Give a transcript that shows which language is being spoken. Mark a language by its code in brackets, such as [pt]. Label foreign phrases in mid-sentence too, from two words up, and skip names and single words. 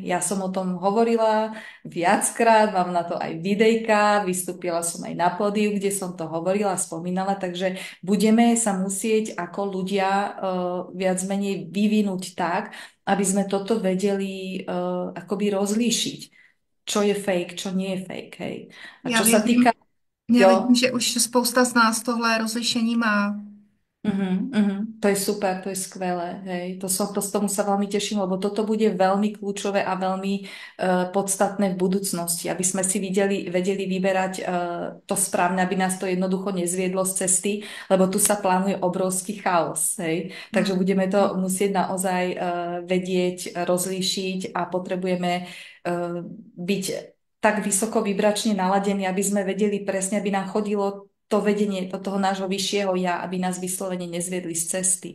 [sk] Ja som o tom hovorila viackrát, mám na to aj videjka, vystúpila som aj na pódiu, kde som to hovorila, spomínala, takže budeme sa musieť ako ľudia viac menej vyvinúť tak, aby sme toto vedeli akoby rozlíšiť, čo je fake, čo nie je fake, hej. A [cs] Já [sk] čo sa týka, [cs] věřím, já vidím, jo, že už spousta z nás tohle rozlišení má. To je super, [sk] to je skvelé, hej. Z tomu sa veľmi teším, lebo toto bude veľmi kľúčové a veľmi podstatné v budúcnosti, aby sme si vedeli vyberať to správne, aby nás to jednoducho nezviedlo z cesty, lebo tu sa plánuje obrovský chaos, hej. Takže budeme to musieť naozaj vedieť, rozlíšiť a potrebujeme byť tak vysoko vibračne naladení, aby sme vedeli presne, aby nám chodilo to vedenie do toho nášho vyššieho ja, aby nás vyslovene nezviedli z cesty.